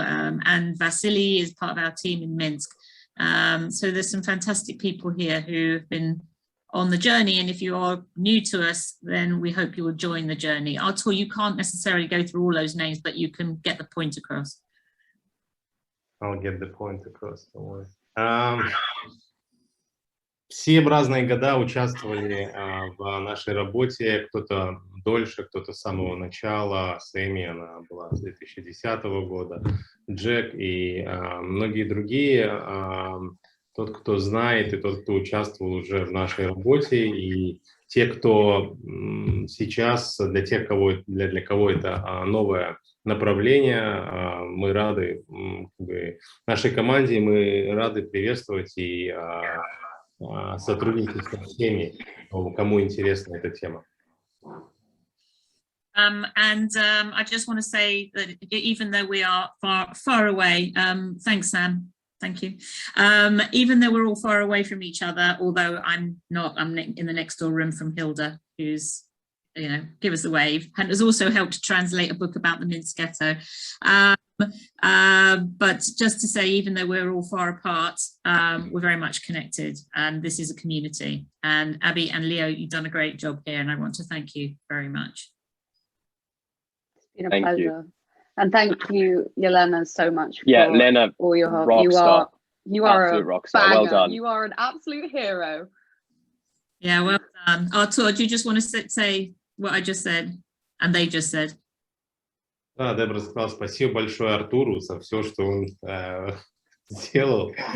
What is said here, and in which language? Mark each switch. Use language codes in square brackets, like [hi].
[en] And Vasily is part of our team in Minsk. So there's some fantastic people here who have been on the journey. And if you are new to us, then we hope you will join the journey. Artur, you can't necessarily go through all those names, but you can get the point across. I'll get the point across. Don't worry. [ru] Все в разные года участвовали в нашей работе, кто-то дольше, кто-то с самого начала. Сэмми, она была с 2010 года, Джек и многие другие. Тот, кто знает, и тот, кто участвовал уже в нашей работе, и те, кто сейчас, для кого это новое направление, мы рады, нашей команде мы рады приветствовать и сотрудничать со всеми, кому интересна эта тема. [en] I just want to say that even though we are far away, thanks, Sam. Thank you. Even though we're all far away from each other, although I'm in the next door room from Hilda, who's, give us a wave, and has also helped to translate a book about the Minsk ghetto. But just to say, even though we're all far apart, we're very much connected, and this is a community. And Abby and Leo, you've done a great job here, and I want to thank you very much. It's been a pleasure. And thank you, Yelena, so much for Lena, all your help. You are a rock star. Well done. You are an absolute hero. Yeah, well done. Artur, do you just want to say what I just said and they just said? [ru] Да, Дебра сказала спасибо большое Артуру за все, что он сделал.